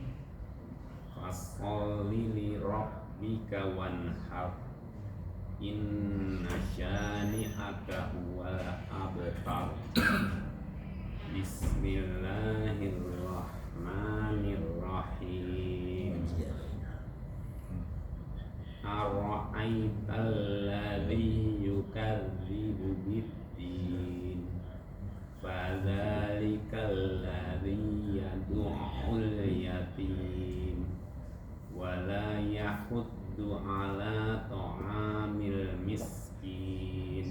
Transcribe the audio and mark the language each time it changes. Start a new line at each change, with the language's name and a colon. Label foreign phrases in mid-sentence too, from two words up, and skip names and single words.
Arabic: فصل لربك وانحر. إن شانئك هو الأبتر. بسم الله الرحمن الرحيم. أرأيت الذي يكذب بالدين. فذلك الذي يدع اليتيم ولا يحض على طعام المسكين.